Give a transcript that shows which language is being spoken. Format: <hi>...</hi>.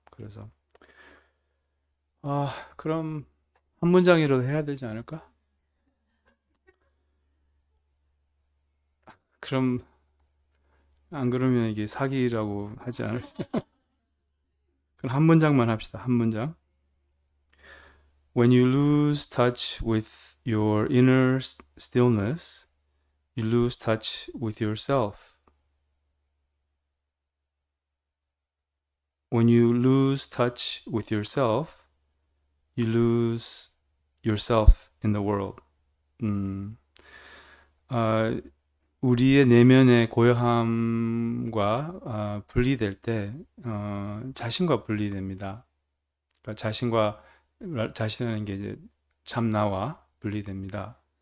<ko>그래서, 그럼 한 문장이라도 해야 되지 않을까? 그럼, 안 그러면 이게 사기라고 하지 않을? 그럼 한 문장만 합시다. 한 문장.</ko> <en>When you lose touch with your inner stillness, you lose touch with yourself. When you lose touch with yourself, you lose yourself in the world.</en> <ko>음, 아, 우리의 내면의 고요함과 분리될 때 자신과 분리됩니다. 그러니까 자신이라는 게 이제 참 나와 분리됩니다.</ko>